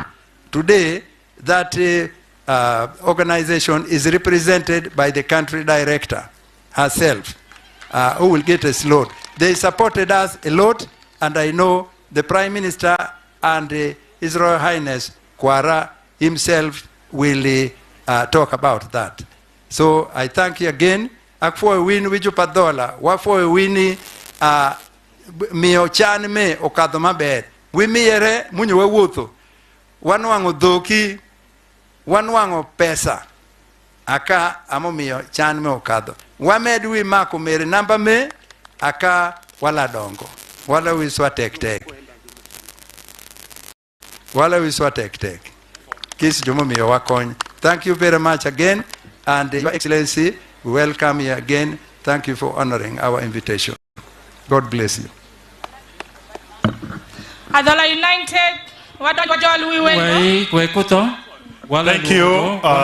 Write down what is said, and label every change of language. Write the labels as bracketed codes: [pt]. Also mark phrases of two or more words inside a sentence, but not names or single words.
[en] Today, that organization is represented by the country director herself. who will get a slot. They supported us a lot, and I know the Prime Minister and His Royal Highness Kwara himself will talk about that. So I thank you again. [adh] Akfo win wiju padola, wafo wini mio chan me okadho maber. Wimiere munyo wawuotho. Wanwango dhoki, wanwango pesa. Aka amomiyo chan me okadho. Wamed wi mako mere namba me aka wala dongo. Wala wiswa tek tek. Wala wiswa tek tek. Kis jomo miyo wakony. [en] Thank you very much again, and Your Excellency, we welcome you again. Thank you for honoring our invitation. God bless you. Adhola United, Thank you.